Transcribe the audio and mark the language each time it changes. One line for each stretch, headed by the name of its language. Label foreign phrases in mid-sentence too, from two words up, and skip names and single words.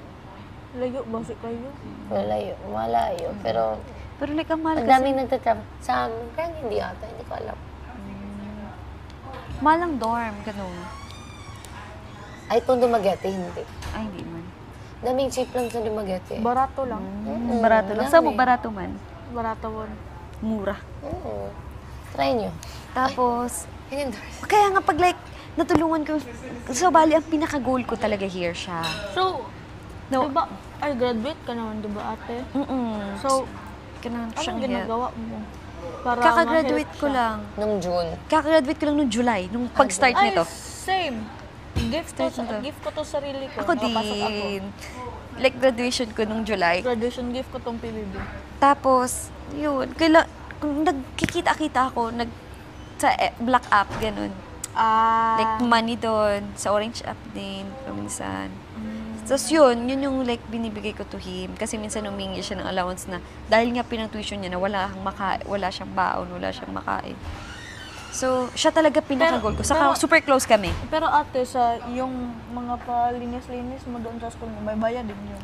Cebuano: Layo, basi kayo.
Filipino: Malayo. Pero Pero like, ang mahal ang kasi. daming nagtatravel. Sa amin, parang hindi ata, hindi ko alam. Mahal ang dorm, ganun. Ay, kung Dumaguete, hindi. Ay, hindi man. Daming cheap lang sa Dumaguete.
Cebuano: Barato lang. Barato lang. Sa mo, barato man. Barato mo. Mura.
Filipino: Oo. Try nyo. Tapos, In-endorse. kaya nga pag like, natulungan ko, so bali, ang pinaka-goal ko talaga here siya. So, No. diba, ay graduate ka naman, diba ate? So, Kailangan ko siyang anong help. ginagawa mo? Para Kakagraduate ma-help ko siya? lang. Nung June. Kakagraduate ko lang noong July, nung pag-start Ay, nito. same. Gift ko to sarili ko. Ako Nakapasok din. Like, graduation ko nung July. Graduation gift ko tong PBB. Tapos, yun, kung nagkikita-kita ako, sa Black App, ganun. Like, money doon, sa Orange App din, paminsan. Tapos yun yung like binibigay ko to him. Kasi minsan humingi siya ng allowance na dahil nga pinang-tuition niya na wala siyang baon, wala siyang makain. So, siya talaga pinaka-goal ko. Saka super close kami. Pero ate, sa yung mga palinis-linis mo doon sa school mo, may bayad din yun.